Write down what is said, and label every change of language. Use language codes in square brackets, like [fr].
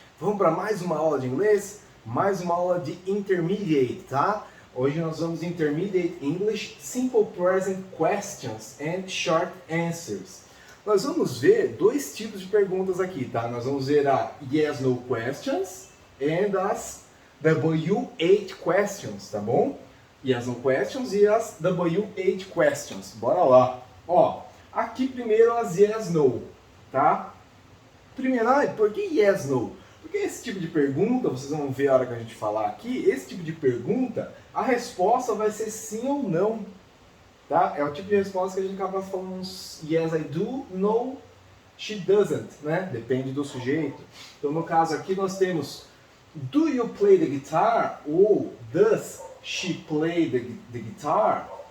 [pt] Vamos para mais uma aula de inglês? Mais uma aula de Intermediate, tá? Hoje nós vamos Intermediate English, Simple Present Questions and Short Answers. Nós vamos ver dois tipos de perguntas aqui, tá? Nós vamos ver a Yes/No Questions and as W8 Questions, tá bom? Yes/No Questions e as W8 Questions. Bora lá. Ó, aqui primeiro as Yes/No, tá? Primeiro, por que yes, no? Porque esse tipo de pergunta, vocês vão ver a hora que a gente falar aqui, esse tipo de pergunta, a resposta vai ser sim ou não, tá? É o tipo de resposta que a gente acaba falando yes, I do, no, she doesn't, né? Depende do sujeito. Então, no caso aqui, nós temos do you play the guitar? [en] Ou does she play the guitar?